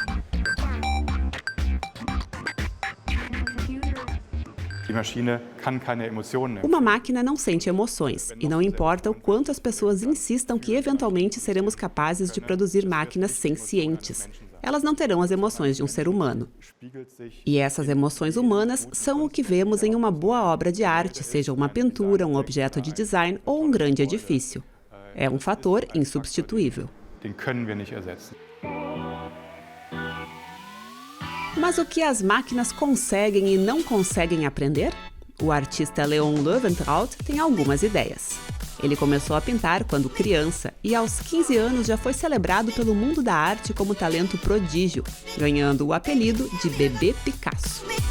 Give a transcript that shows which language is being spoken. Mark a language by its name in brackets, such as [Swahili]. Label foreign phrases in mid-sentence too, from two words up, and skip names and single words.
[Portuguese] Uma máquina não sente emoções, e não importa o quanto as pessoas insistam que eventualmente seremos capazes de produzir máquinas sencientes. Elas não terão as emoções de um ser humano. E essas emoções humanas são o que vemos em uma boa obra de arte, seja uma pintura, um objeto de design ou um grande edifício. É um fator insubstituível. [German] den können wir nicht ersetzen. [Portuguese] Mas o que as máquinas conseguem e não conseguem aprender? O artista Leon Löwentraut tem algumas ideias. Ele começou a pintar quando criança e aos 15 anos já foi celebrado pelo mundo da arte como talento prodígio, ganhando o apelido de Bebê Picasso.